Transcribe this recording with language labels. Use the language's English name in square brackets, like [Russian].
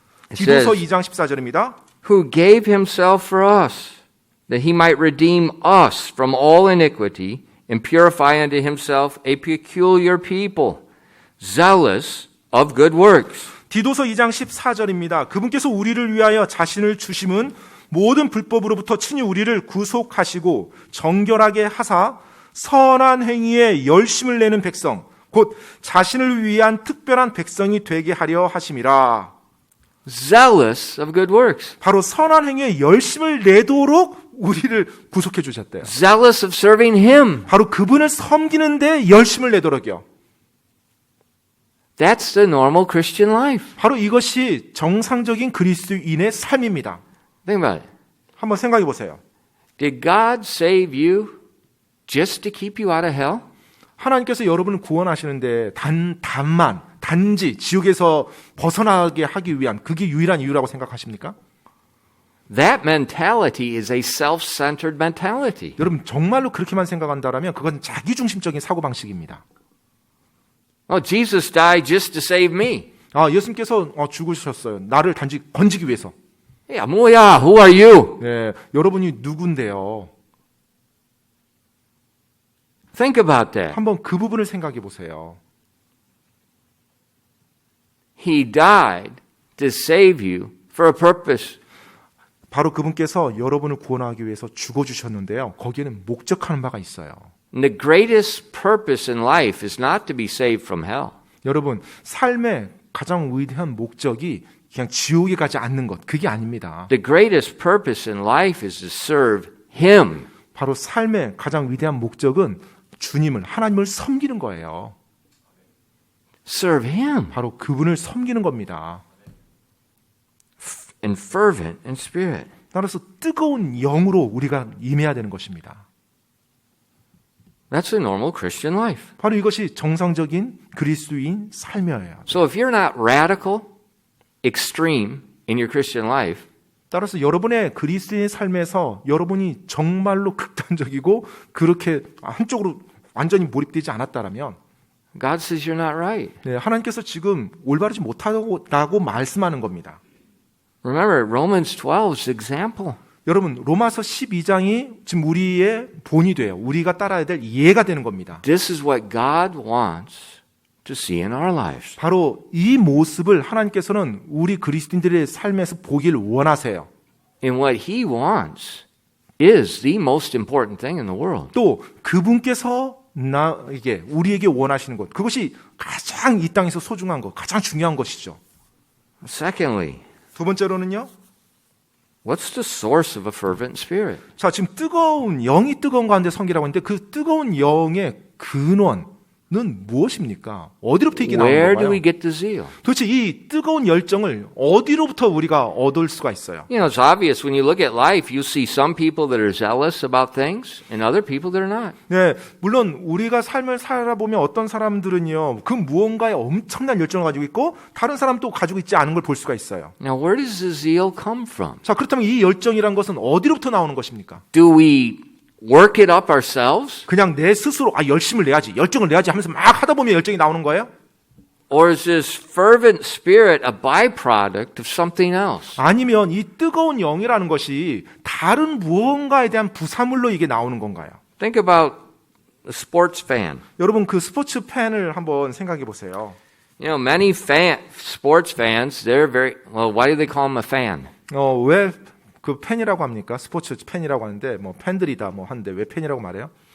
[English] It [Korean] 디도서 [English] says, [Korean] 2장 14절입니다. [English] who gave Himself for us, that He might redeem us from all iniquity and purify unto Himself a peculiar people, zealous of good works. [Korean] 디도서 2장 14절입니다. 그분께서 우리를 위하여 자신을 주심은 모든 불법으로부터 친히 우리를 구속하시고 정결하게 하사 선한 행위에 열심을 내는 백성, 곧 자신을 위한 특별한 백성이 되게 하려 하심이라. [English] Zealous of good works. [Korean] 바로 선한 행위에 열심을 내도록 우리를 구속해 주셨대요. [English] Zealous of serving Him. [Korean] 바로 그분을 섬기는데 열심을 내도록요. [English] That's the normal Christian life. [Korean] 바로 이것이 정상적인 그리스도인의 삶입니다. [English] Think about it. [Korean] 한번 생각해 보세요. [English] Did God save you just to keep you out of hell? [Korean] 하나님께서 여러분을 구원하시는데 단지 지옥에서 벗어나게 하기 위한 그게 유일한 이유라고 생각하십니까? [English] That mentality is a self-centered mentality. [Korean] 여러분 정말로 그렇게만 생각한다면 그건 자기중심적인 사고방식입니다. [English] Oh, Jesus died just to save me. [Korean] 예수님께서 죽으셨어요. 나를 단지 건지기 위해서. 야, 뭐야? [English] Who are you? [Korean] 네, 여러분이 누군데요? [English] Think about that. [Korean] 한번 그 부분을 생각해 보세요. [English] He died to save you for a purpose. [Korean] 바로 그분께서 여러분을 구원하기 위해서 죽어주셨는데요. 거기에는 목적하는 바가 있어요. [English] And the greatest purpose in life is not to be saved from hell. [Korean] 여러분, 삶의 가장 위대한 목적이 그냥 지옥에 가지 않는 것, 그게 아닙니다. [English] The greatest purpose in life is to serve Him. [Korean] 바로 삶의 가장 위대한 목적은 주님을, 하나님을 섬기는 거예요. [English] Serve Him. [Korean] 바로 그분을 섬기는 겁니다. [English] And fervent in spirit. [Korean] 따라서 뜨거운 영으로 우리가 임해야 되는 것입니다. [English] That's the normal Christian life. [Korean] 바로 이것이 정상적인 그리스도인 삶이에요. [English] So if you're not radical, extreme in your Christian life, [Korean] 따라서 여러분의 그리스도인의 삶에서 여러분이 정말로 극단적이고 그렇게 한쪽으로 완전히 몰입되지 않았다라면 [English] God says you're not right. [Korean] 네, 하나님께서 지금 올바르지 못하다고 말씀하는 겁니다. [English] Remember, Romans 12's example. [Korean] 여러분 로마서 12장이 지금 우리의 본이 돼요. 우리가 따라야 될 예가 되는 겁니다. [English] This is what God wants to see in our lives. [Korean] 바로 이 모습을 하나님께서는 우리 그리스도인들의 삶에서 보길 원하세요. [English] And what He wants is the most important thing in the world. [Korean] 또 그분께서 이게 우리에게 원하시는 것, 그것이 가장 이 땅에서 소중한 것, 가장 중요한 것이죠. [English] Secondly, [Korean] 두 번째로는요. [English] what's the source of a fervent spirit? [Korean] 자, 지금 영이 뜨거운 가운데 성기라고 했는데 그 뜨거운 영의 근원은 무엇입니까? 어디로부터 이게 나오는 [English] Where do [Korean] 건가요? [English] we get the zeal? [Korean] 도대체 이 뜨거운 열정을 어디로부터 우리가 얻을 수가 있어요? [English] You know, it's obvious when you look at life, you see some people that are zealous about things and other people that are not. [Korean] 네, 물론 우리가 삶을 살아보면 어떤 사람들은요, 그 무언가에 엄청난 열정을 가지고 있고 다른 사람 또 가지고 있지 않은 걸 볼 수가 있어요. [English] Now, where does the zeal come from? [Korean] 자, 그렇다면 이 열정이란 것은 어디로부터 나오는 것입니까? [English] Do we work it up ourselves? [Korean] 그냥 내 스스로 열심을 내야지, 열정을 내야지 하면서 막 하다 보면 열정이 나오는 거예요? [English] Or is this fervent spirit a byproduct of something else? [Korean] 아니면 이 뜨거운 영이라는 것이 다른 무언가에 대한 부산물로 이게 나오는 건가요? [English] Think about a sports fan. [Korean] 여러분 그 스포츠 팬을 한번 생각해 보세요. [English] You know, many sports fans, they're very, well, why do they call them a fan? [Korean] 왜 그 팬이라고 합니까? 스포츠 팬이라고 하는데 뭐 팬들이다 뭐 하는데 왜 팬이라고 말해요?